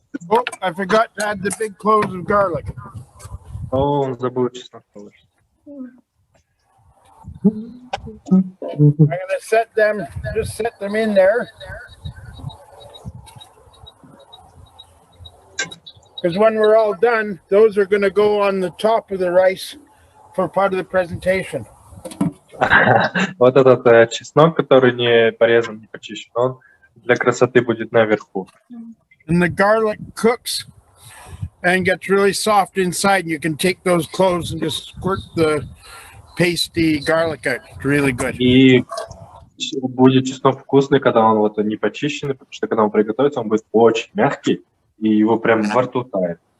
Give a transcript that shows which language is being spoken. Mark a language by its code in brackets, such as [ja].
[en] Oh, I forgot to add the big cloves of garlic. [ru] О, он забыл чеснок положить. [en] I'm going to just set them in there. Because when we're all done, those are going to go on the top of the rice for part of the presentation. [ru] Вот этот чеснок, который не порезан, не почищен, он для красоты будет наверху. [en] And the garlic cooks and gets really soft inside, and you can take those cloves and just squirt the pasty garlic out. It's really good. [ru] И будет чеснок вкусный, когда он вот не почищенный, потому что когда он приготовится, он будет очень мягкий, и его прям во рту тает.